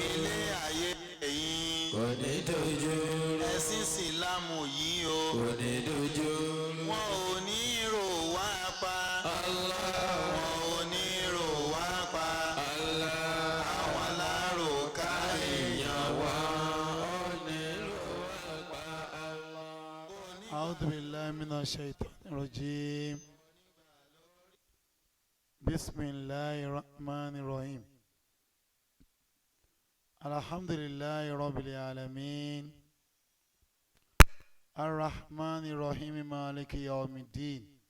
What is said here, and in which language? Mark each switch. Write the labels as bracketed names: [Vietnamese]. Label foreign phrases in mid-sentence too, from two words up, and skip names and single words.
[Yoruba] Ilé ayé ẹ̀yìn. Kò ní dojú rú. Ẹ̀sìn Ìsìlámù yìí o. Kò ní dojú rú. Wọn ò ní rò wá pa. Allah. Wọn ò ní rò wá pa. Allah. Àwọn alárò ká èèyàn wá. [Arabic] أعوذ بالله من الشيطان الرجيم بسم الله الرحمن الرحيم الحمد لله رب العالمين الرحمن الرحيم مالك يوم الدين